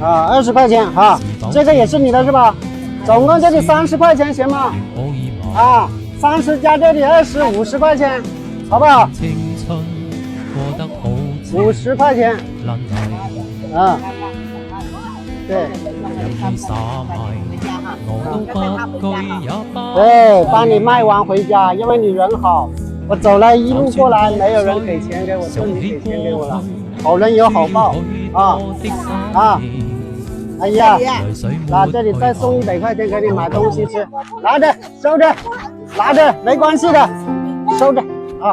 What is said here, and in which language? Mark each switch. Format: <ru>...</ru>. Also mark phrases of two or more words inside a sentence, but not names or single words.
<zh>啊，20塊錢，好，這個也是你的是吧？總共這裡30塊錢行嗎？啊，30加這裡20，50塊錢，好不好？50塊錢，啊，對，对，帮你卖完回家，因为你人好，我走了一路过来，没有人给钱给我，就你给钱给我了，好人有好报啊啊！哎呀，那这里再送100块钱给你买东西吃，拿着收着，拿着没关系的，收着啊。</zh>